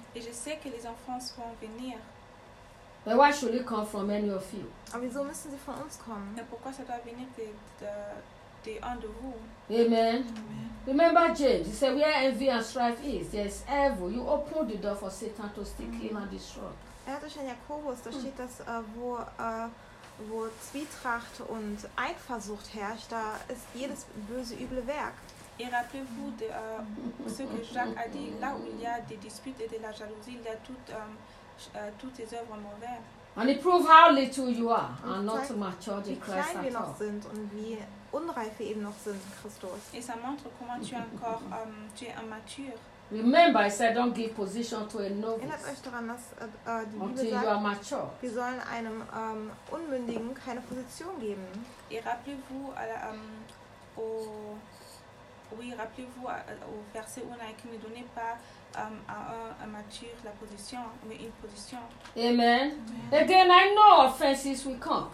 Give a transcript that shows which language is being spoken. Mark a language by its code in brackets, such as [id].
[fr] Et je sais que les enfants vont venir. [en] But why should it come from any of you? [de] Aber wieso müssen sie von uns kommen? [fr] Mais pourquoi ça doit venir de un de vous? [en] Amen. Remember James, he said, where envy and strife is, there is evil. You open the door for Satan to steal, kill, and destroy. [de] Er hat euch in Jakobus, da steht das, wo Zwietracht und Eifersucht herrscht, da ist jedes böse üble Werk. [fr] Et rappelez-vous de ce que Jacques a dit, là où il y a des disputes et de la jalousie, il y a toutes les œuvres mauvaises. [en] And it proves how little you are and not matured in Christ at all. [de] Wie klein wir noch sind und wie unreif wir eben noch sind in Christus. [fr] Et ça montre comment tu es encore tu es immature. [en] Remember, I said, don't give position to a novice. [de] Erinnert euch daran, dass die [en] until [de] Bibel sagt, wir sollen einem Unmündigen keine Position geben. [fr] Et rappelez-vous au verset 1, qui ne donnait pas à un mature la position, mais une position. [en] Amen. Again, I know offenses will come.